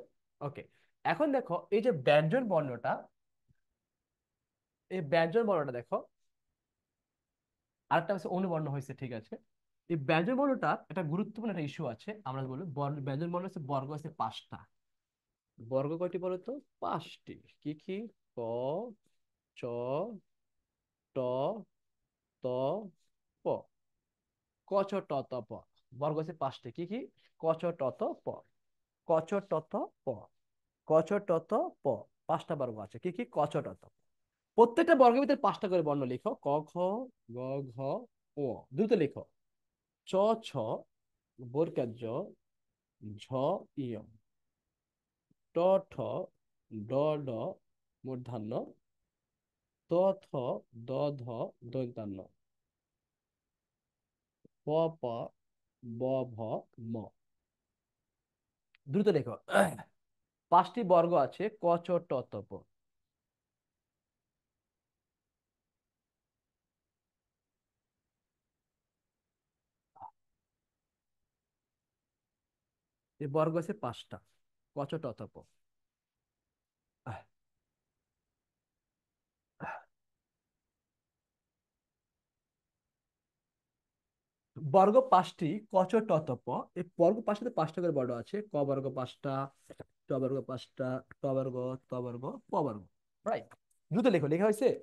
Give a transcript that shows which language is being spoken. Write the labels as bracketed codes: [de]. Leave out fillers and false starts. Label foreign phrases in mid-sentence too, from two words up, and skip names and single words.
[bn] ওকে, এখন দেখো এই যে ব্যঞ্জন বর্ণটা, এই ব্যঞ্জন বর্ণটা দেখো, আরেকটা হচ্ছে অনুবর্ণ হয়েছে, ঠিক আছে। এই ব্যঞ্জন বর্ণটা একটা গুরুত্বপূর্ণ একটা ইস্যু আছে, আমরা বলি ব্যঞ্জন বর্ণ হচ্ছে বর্গ আছে 5টা। বর্গ কয়টি বলো তো? 5টি। কি কি? ক, চ, ট, ত, প। ক, চ, ট, ত, প। বর্গ আছে 5টি। কি কি? ক, চ, ট, ত, প। ক, চ, ট, ত, প। ক, চ, ট, ত, প। 5টা বর্গ আছে। কি কি? ক, চ, ট, ত। প্রত্যেকটা বর্গের ভিতরে 5টা করে বর্ণ লিখো: ক, খ, গ, ঘ, ও। দ্রুত লিখো: চ, ছ, বর্গের জ, ঝ, ইয়, ট, ঠ, ড, ড, মূর্ধন্য, ত, থ, দ, ধ, দন্তান্ন, প, প, ব, ভ, ম। দ্রুত লেখো। 5টি বর্গ আছে: ক, চ, ট, ত, প। এই বর্গ আছে 5টা: ক, চ, ট, ত, প। বর্গ 5টি: ক, চ, ট, ত, প। এই বর্গ 5টাতে 5টা করে বর্গ আছে: ক বর্গ 5টা, ট বর্গ 5টা, ট বর্গ, ত বর্গ, প বর্গ। রাইট। দ্রুত লেখো, লেখা হয়েছে?